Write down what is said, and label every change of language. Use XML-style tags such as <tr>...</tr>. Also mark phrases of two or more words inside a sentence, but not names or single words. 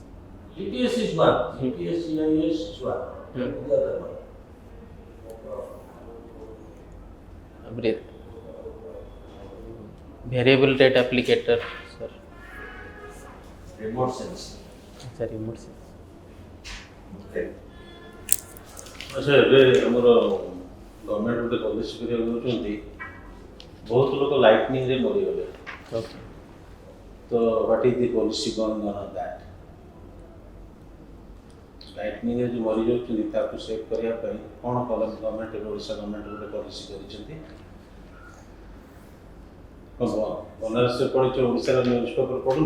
<en>GPS is one. GPS, GIS is one. Tell me the other one. Variable rate applicator, sir. Remote sensing. Sorry, remote. Okay.</en> <or>ଆଚ୍ଛା ଏବେ ଆମର ଗଭର୍ଣ୍ଣମେଣ୍ଟ ଗୋଟେ ପଲିସି କରିବାକୁ ଦେଉଛନ୍ତି ବହୁତ ଲୋକ ଲାଇଟନିଂରେ ମରିଗଲେ</or> <en>Okay.</en> <or>ତ</or> <en>what is the policy going on that lightningରେ</en> <or>ଯେଉଁ ମରିଯାଉଛନ୍ତି ତାକୁ ସେଭ୍ କରିବା ପାଇଁ କ'ଣ କଲେ ଗଭର୍ଣ୍ଣମେଣ୍ଟ ଏବେ ଓଡ଼ିଶା ଗଭର୍ଣ୍ଣମେଣ୍ଟ ଗୋଟେ ପଲିସି କରିଛନ୍ତି ବନାରସରେ ପଢ଼ିଛ ଓଡ଼ିଶାର</or> <en>news paper</en> <or>ପଢ଼ୁନ</or>